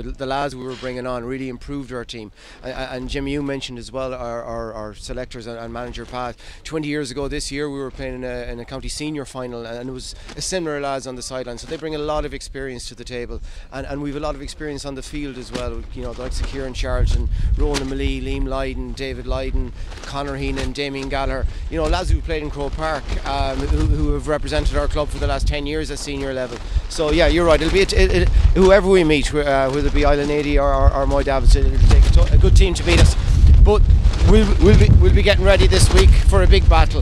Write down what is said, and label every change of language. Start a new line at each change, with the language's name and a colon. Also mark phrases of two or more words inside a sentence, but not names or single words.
English: The lads we were bringing on really improved our team. And Jimmy, you mentioned as well our selectors and manager Pat. 20 years ago this year we were playing in a county senior final, and it was a similar lads on the sideline. So they bring a lot of experience to the table, and we've a lot of experience on the field as well. You know, the likes of Kieran Charlton, Ronan Millie, Liam Lydon, David Lydon, Conor Heenan, Damien Gallagher. You know, lads who played in Croke Park, who have represented our club for the last 10 years at senior level. So yeah, you're right. It'll be whoever we meet, whether it be Island 80 or Moy Davids, it'll take a good team to beat us. But we'll be getting ready this week for a big battle.